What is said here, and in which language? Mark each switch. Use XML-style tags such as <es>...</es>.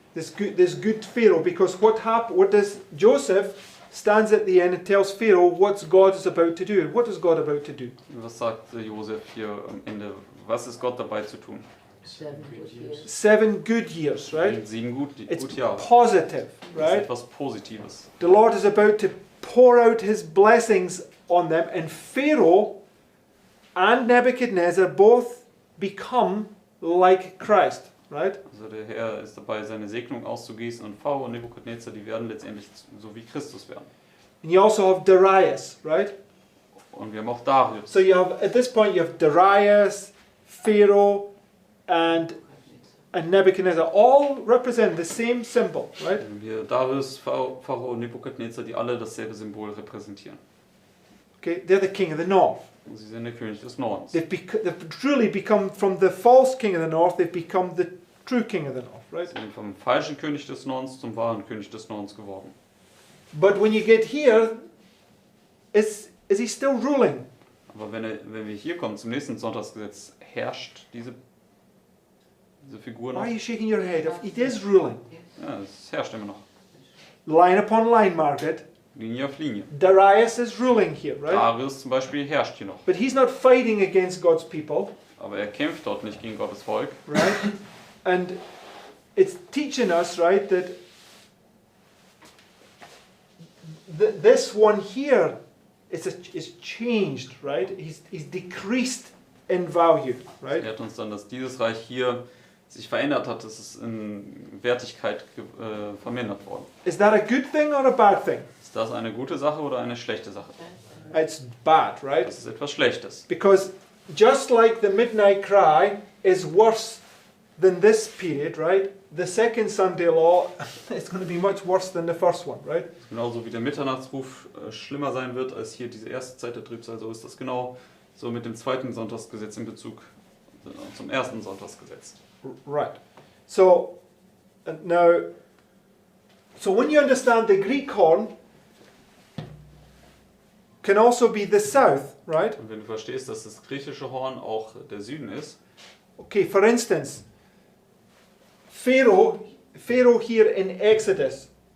<en>This good Pharaoh, because what does Joseph stands at the end and tells Pharaoh what God is about to do. What is God about to do?</en> <de>Was sagt Josef hier am Ende? Was ist Gott dabei zu tun?</de> <en>7 good years. 7 good years, right?</en> <de>7</de> <en>It's</en> <de>gut Jahre.</de> <en>positive,</en> <de>Das ist</de> <en>right?</en> <de>etwas Positives.</de> <en>The Lord is about to pour out his blessings on them, and Pharaoh and Nebuchadnezzar both become like Christ, right?</en> <de>Also der Herr ist dabei, seine Segnung auszugießen und Pharao und Nebukadnezar, die werden letztendlich so wie Christus werden.</de> <en>And you also have Darius, right?</en> <de>Und wir haben auch Darius.</de> <en>So you have, at this point, you have Darius, Pharaoh, and Nebuchadnezzar, all represent the same symbol, right?</en> <de>Wir Darius, Pharao und Nebukadnezar, die alle dasselbe Symbol repräsentieren.</de> <en>Okay, they're the king of the north.</en> <de>Und sie sind der König des Nordens.</de> <en>They've truly become, from the false king of the north, they've become the true king of the north, right?</en> <de>Sie sind vom falschen König des Nordens zum wahren König des Nordens geworden.</de> <en>But when you get here, is he still ruling?</en> <de>Aber wenn wir hier kommen zum nächsten Sonntagsgesetz, herrscht diese Figur</de> <en>Why are you shaking your head? It is ruling. Yes.</en> <de>Ja, es herrscht immer noch.</de> <en>Line upon line, Margaret.</en> <de>Linie auf Linie.</de> <en>Darius is ruling here, right?</en> <de>Darius zum Beispiel herrscht hier noch.</de> <en>But he's not fighting against God's people,</en> <de>Aber er kämpft dort nicht gegen Gottes Volk.</de> <en>right? And it's teaching us, right, that this one here is changed, right? He's decreased in value,</en> <de>Er</de> <en>right?</en> <de>lehrt uns dann, dass dieses Reich hier sich verändert hat, dass es in Wertigkeit vermindert worden.</de> <en>Is that a good thing or a bad thing?</en> <de>Ist das eine gute Sache oder eine schlechte Sache?</de> <en>It's bad, right?</en> <de>Das ist etwas Schlechtes.</de> <en>Because just like the midnight cry is worse than this period, right? The second Sunday law is going to be much worse than the first one, right?</en> <de>Genauso wie der Mitternachtsruf schlimmer sein wird als hier diese erste Zeit der Trübsal, so ist das genau so mit dem zweiten Sonntagsgesetz in Bezug zum ersten Sonntagsgesetz.</de> <en>Right. So, now, so when you understand the Greek horn can also be the south, right?</en> <de>Und wenn du verstehst, dass das griechische Horn auch der Süden ist,</de> <en>Okay, for instance, Pharaoh here in Exodus,</en>